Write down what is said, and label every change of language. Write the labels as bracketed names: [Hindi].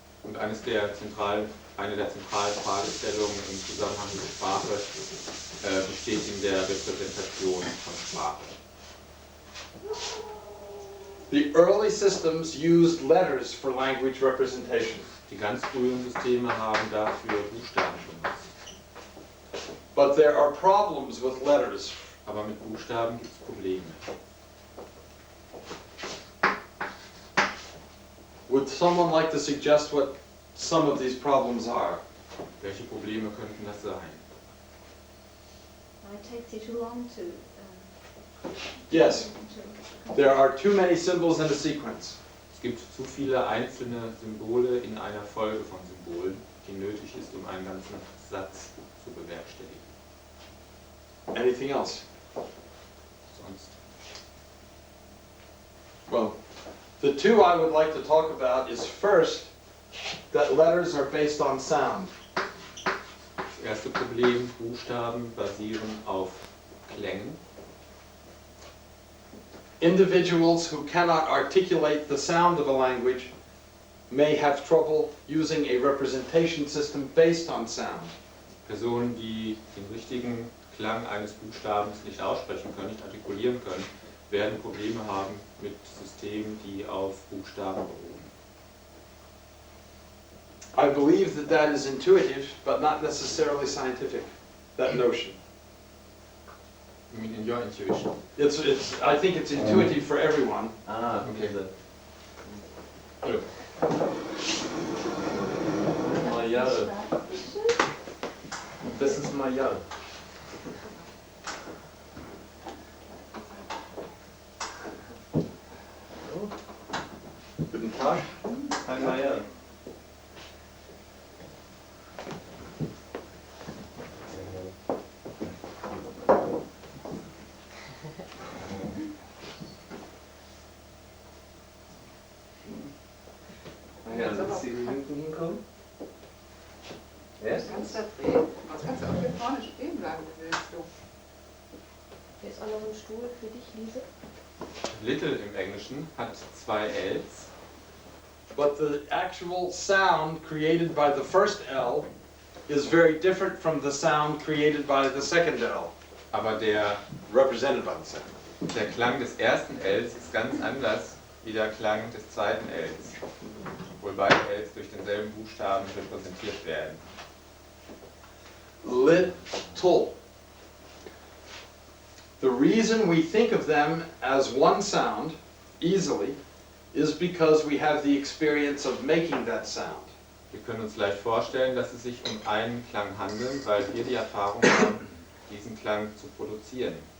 [German] Und eine der zentralen Fragestellungen im Zusammenhang mit Sprache besteht in der Repräsentation von Sprache. [English] The early systems used letters for language representation. [German] Die ganz frühen Systeme haben dafür Buchstaben benutzt. [English] But there are problems with letters. [German] Aber mit Buchstaben gibt es Probleme. [English] Would someone like to suggest what some of these problems are? [German] Welche Probleme könnten das sein? [English] It takes you too long to. Yes, there are too many symbols in a sequence. [German] Es gibt zu viele einzelne Symbole in einer Folge von Symbolen, die nötig ist, um einen ganzen Satz zu bewerkstelligen. [English] Anything else? [German] Sonst. [English] Well, the two I would like to talk about is first, that letters are based on sound. [German] Das erste Problem, Buchstaben basieren auf Klängen. [English] Individuals who cannot articulate the sound of a language may have trouble using a representation system based on sound. [German] Personen, die den richtigen Klang eines Buchstabens nicht aussprechen können, nicht artikulieren können, werden Probleme haben mit Systemen, die auf Buchstaben beruhen. [English] I believe that that is intuitive, but not necessarily scientific, that notion. I mean, in your intuition. I think it's intuitive for everyone. Ah, Okay. [German] Hallo. Jahr. Das ist mal Jahr. Guten Tag. Einmal Jahr. Ja, dass Sie hinten hinkommen. [English] Yes? [German] Kannst du drehen? Was kannst du auch hier vorne stehen bleiben, willst du? Hier ist auch noch ein Stuhl für dich, Lise. Little im Englischen hat zwei Ls, [English] But the actual sound created by the first L is very different from the sound created by the second L, [German] aber der [English] represented by the second. [German] Der Klang des ersten Ls ist ganz anders wie der Klang des zweiten Ls, obwohl beide Ls durch denselben Buchstaben repräsentiert werden. [English] Little. The reason we think of them as one sound easily is because we have the experience of making that sound. [German] Wir können uns leicht vorstellen, dass es sich um einen Klang handelt, weil wir die Erfahrung haben, diesen Klang zu produzieren.